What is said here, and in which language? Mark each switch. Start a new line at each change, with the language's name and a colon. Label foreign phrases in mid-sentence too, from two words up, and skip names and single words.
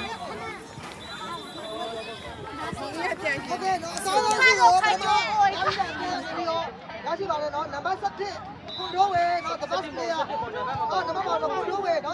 English: Okay, no,
Burmese: နော်နံပါတ်7ကွန်ထရိုးဝေနော်
English: the best player
Burmese: နံပါတ်ပါတော့ကွန်ထရိုးဝေ